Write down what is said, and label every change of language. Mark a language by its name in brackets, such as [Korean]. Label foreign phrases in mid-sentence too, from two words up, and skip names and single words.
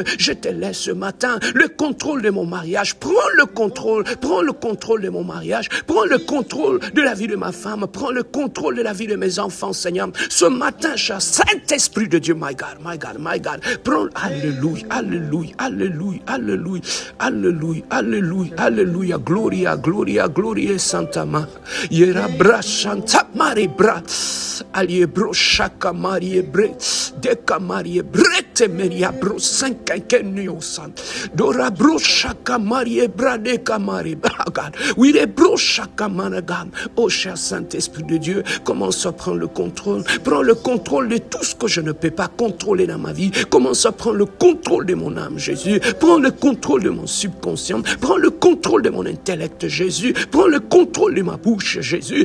[French] Je te laisse ce matin le contrôle de mon mariage. Prends le contrôle de mon mariage. Prends le contrôle de la vie de ma femme. Prends le contrôle de la vie de mes enfants, Seigneur. Ce matin, cher Saint-Esprit de Dieu, [English] my God, my God, my God. [French] Prends, alléluia, alléluia, alléluia, alléluia, alléluia, alléluia, alléluia, gloria, gloria, gloria, Santa Ma. Yera bra, Santa Marie bra. Allié bro, chaka Marie bre. Deka Marie brete meria bro, cinquanquenio san. Dora bro, chaka Marie bra, deka Marie bra. Oui, les bro, chaka managan. Oh, cher Saint-Esprit de Dieu, commence à prendre le contrôle. Prends le contrôle de tout ce que je ne peux pas contrôler dans ma vie. Commence à prendre le contrôle de mon âme, Jésus. Prends le contrôle de mon subconscient. Prends le contrôle de mon intellect, Jésus. Prends le contrôle de ma bouche, Jésus.